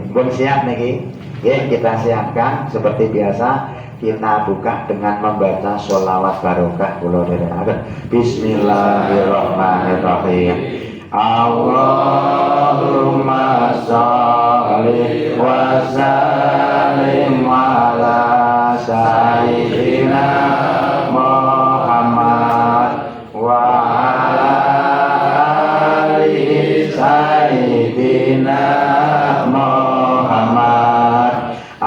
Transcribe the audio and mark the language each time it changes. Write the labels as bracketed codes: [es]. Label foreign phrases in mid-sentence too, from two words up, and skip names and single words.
[jv] Pun siap niki. [id] Nggih kita siapkan seperti biasa. Kita buka dengan membaca sholawat barokah [jv] kula dherekaken. [ar] بسم الله الرحمن الرحيم. اللهم صل وسلم على سيدنا محمد وعلى آل سيدنا محمد.